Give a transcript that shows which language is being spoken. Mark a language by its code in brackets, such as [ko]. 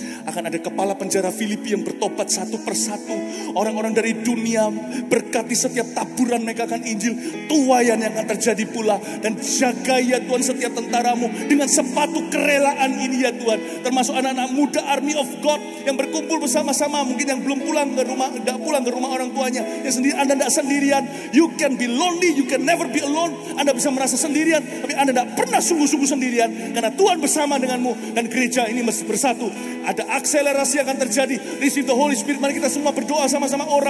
[id] Akan ada kepala penjara Filipi yang bertobat satu persatu. Orang-orang dari dunia berkati setiap taburan mereka akan Injil. Tuayan yang akan terjadi pula. Dan jaga ya Tuhan setiap tentaramu dengan sepatu kerelaan ini ya Tuhan. Termasuk anak-anak muda Army of God yang berkumpul bersama-sama. Mungkin yang belum pulang ke rumah, tidak pulang ke rumah orang tuanya. Yang sendiri, Anda tidak sendirian. [en] You can be lonely, you can never be alone. [id] Anda bisa merasa sendirian, tapi Anda tidak pernah sungguh-sungguh sendirian. Karena Tuhan bersama denganmu. Dan gereja ini mesti bersatu. Ada akselerasi akan terjadi. [en] Receive the Holy Spirit. [id] Mari kita semua berdoa sama-sama.